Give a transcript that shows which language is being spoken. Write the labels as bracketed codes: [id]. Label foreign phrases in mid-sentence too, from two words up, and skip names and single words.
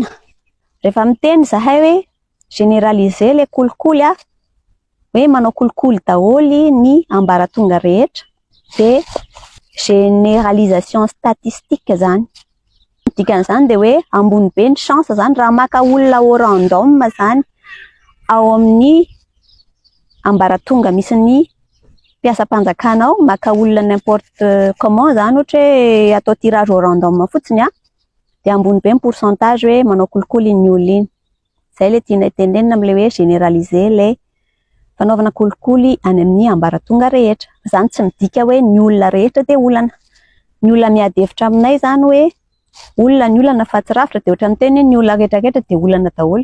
[mg] Rehefa miteny zahay hoe généraliser le kolikoly hoe manao kolikoly daholy ny ambaratonga rehetra dia [fr] généralisation statistique [mg] zany. Dikan'izany dia hoe ambony be ny chance zany raha maka olona [fr] au random [mg] zany ao amin'ny ambaratonga misy ny mpiasam-panjakana ao, maka olona [fr] n'importe comment [mg] zany ohatra hoe atao [fr] tirage au random [mg] fotsiny dia ambony be ny pourcentage hoe manao kolikoly ny olona iny. Zay le tiana tenenina amin'ilay hoe généraliser le fanaovana kolikoly any amin'ny ambaratonga rehetra. Zany tsy midika hoe ny olona rehetra dia olana. Ny olona miady hevitra aminay zany hoe olona ny olana fa tsy rafitra dia ohatra miteny ny olona rehetra dia olana daholo.